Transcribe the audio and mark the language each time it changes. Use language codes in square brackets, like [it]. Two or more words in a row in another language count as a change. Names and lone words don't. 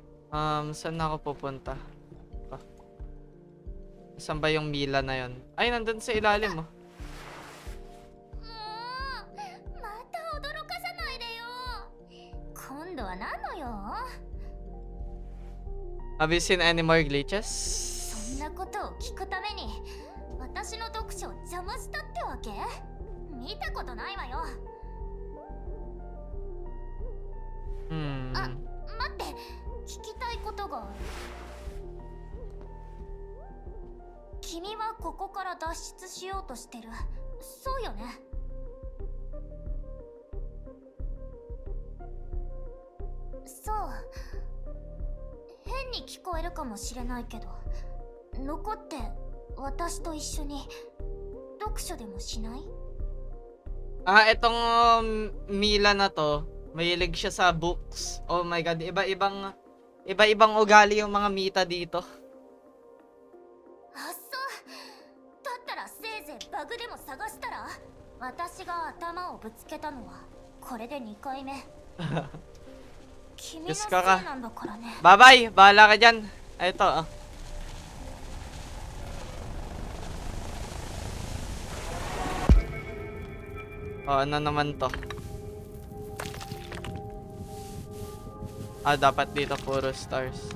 [tl] Saan na ako pupunta? Ah, saan ba yung Mila na yon? Ay, nandun sa ilalim, oh. [ja] もうまた驚かさないでよ。今度は何の用？ [en] Have you seen any more glitches? [ja] そんなことを聞くために私の読書を邪魔したってわけ？見たことないわよ。あ、待って、聞きたいことがある。君はここから脱出しようとしてる。そうよね。そう。変に聞こえるかもしれないけど、残って私と一緒に読書でもしない？ [tl] Itong Mila na to, mahilig siya sa books. [en] Oh my god, [tl] iba-ibang ugali yung mga Mita dito. [ja] あ、そうだったらせいぜいバグでも探したら。私が頭をぶつけたのはこれで2回目。君のせいなんだからね。 [tl] Bye-bye, bahala ka dyan. Ito, ah. Oh, ano naman to? Dapat dito puro stars.